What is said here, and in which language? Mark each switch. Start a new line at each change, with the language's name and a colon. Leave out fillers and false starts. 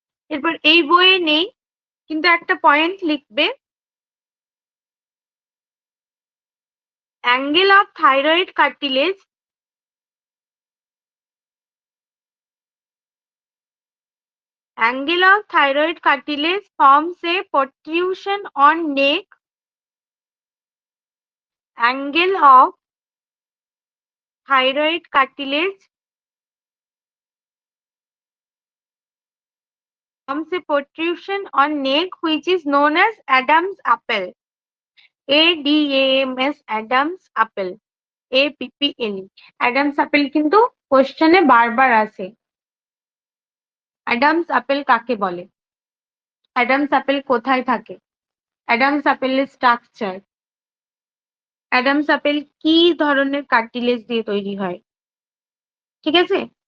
Bangla: এরপর এই বইয়ে নেই কিন্তু একটা পয়েন্ট লিখবে,
English: Angle of thyroid cartilage, angle of thyroid cartilage forms a protrusion on neck. Angle of thyroid cartilage forms a protrusion on neck which is known as Adam's apple. ADAMS, Adam's apple. APPLE.
Bangla: Adam's apple কিন্তু কোশ্চেনে বারবার আসে। Adams apple কাকে বলে? Adams Apple কোথায় থাকে? Adams অ্যাপেলের structure, Adams Apple কি ধরনের কার্টিলেজ দিয়ে তৈরি হয়, ঠিক আছে?